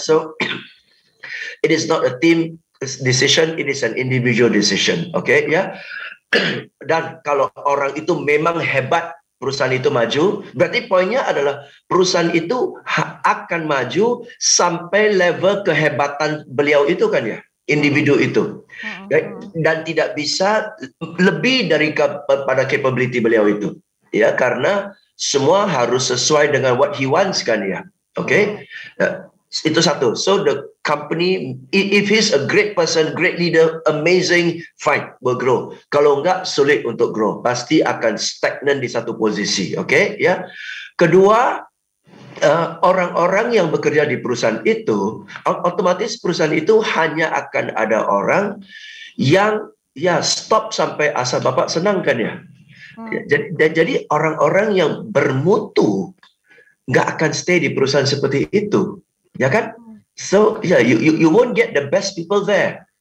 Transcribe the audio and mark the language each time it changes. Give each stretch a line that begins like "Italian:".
English: So it is not a team decision, it is an individual decision.
Indonesian: Oke ya. Dan kalau orang itu memang hebat, perusahaan itu maju, berarti poinnya adalah perusahaan itu akan maju sampai level kehebatan beliau itu kan ya, individu itu. Dan tidak bisa lebih dari pada capability beliau itu. Ya, karena semua harus sesuai dengan
English: what he wants
Indonesian: kan ya. Oke? Itu satu.
English: So the company, if he's a great person, great leader, amazing, fine, will grow.
Indonesian: Kalau enggak, sulit untuk grow. Pasti akan stagnan di satu posisi. Oke, ya. Kedua, orang-orang yang bekerja di perusahaan itu, otomatis perusahaan itu hanya akan ada orang yang ya stop sampai asa bapak senang kan ya. Jadi orang-orang yang bermutu nggak akan stay di perusahaan seperti itu. Ya kan?
English: So yeah, you won't get the best people there.